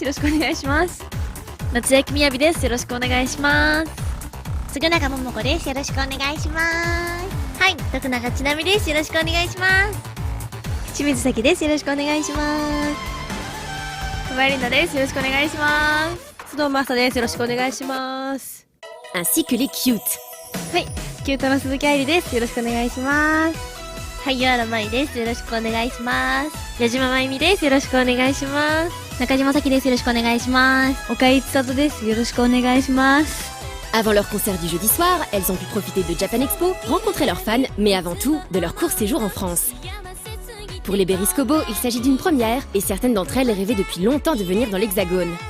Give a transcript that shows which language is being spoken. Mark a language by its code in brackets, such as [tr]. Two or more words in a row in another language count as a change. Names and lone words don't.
[ja] よろしくお願いします。Natsuaki Miyabi です。よろしくお願いします. 杉中桃子です。よろしくお願いします。はい、徳永ちなみです。よろしくお願いします。清水咲です。よろしくお願いします。熊井里奈です。よろしくお願いします。須藤真麻です。よろしくお願いします。 [fr] ainsi que les cute。 [ja] はい、キュートの鈴木愛理です。よろしくお願いします。はい、岩原舞です。よろしくお願いします。矢島真由美です。よろしくお願いします。中島咲です。よろしくお願いします。岡井千里です。よろしくお願いします。 [fr] Avant leur concert du jeudi soir, elles ont pu profiter de Japan Expo, rencontrer leurs fans, mais avant tout, de leur court séjour en France. Pour les Berries Kobo, il s'agit d'une première, et certaines d'entre elles rêvaient depuis longtemps de venir dans l'Hexagone.